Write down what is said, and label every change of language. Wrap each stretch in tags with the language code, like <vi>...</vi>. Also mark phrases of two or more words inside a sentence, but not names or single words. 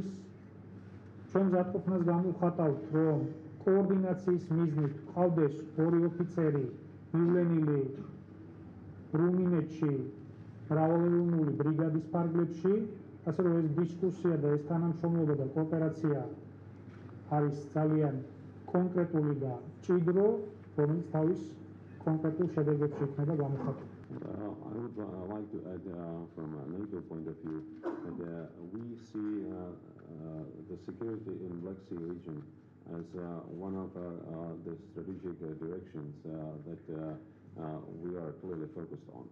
<ka>ჩვენ მზადყოფნას გამოვხატავთ, რომ კოორდინაციის მიზნით ყავდეს ორი ოფიცერი მივლენილი რუმინეთში მრავალეროვნული ბრიგადის ფარგლებში, ასე რომ ეს დისკუსია და ეს თანამშრომლობა და კოოპერაცია არის ძალიან კონკრეტული და მჭიდრო, რომელიც თავის კონკრეტულ შედეგებში იქნება გამოხატული.</ka> <en>I would like to add from a NATO point of view that we see the security in Black Sea region as one of the strategic directions that we are clearly focused on.</en>